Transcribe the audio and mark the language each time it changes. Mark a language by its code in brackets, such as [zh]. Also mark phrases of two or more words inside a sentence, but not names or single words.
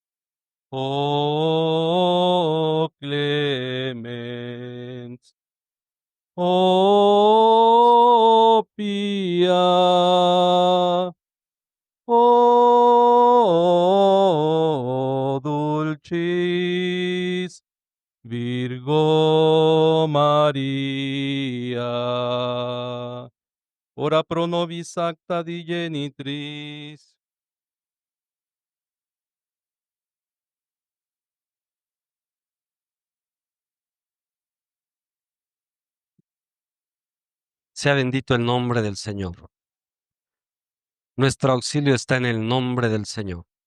[la] O clemens, o pia, o dulcis Virgo Maria, ora pro nobis sancta Dei genitris. [es] Sea bendito el nombre del Señor. Nuestro auxilio está en el nombre del Señor.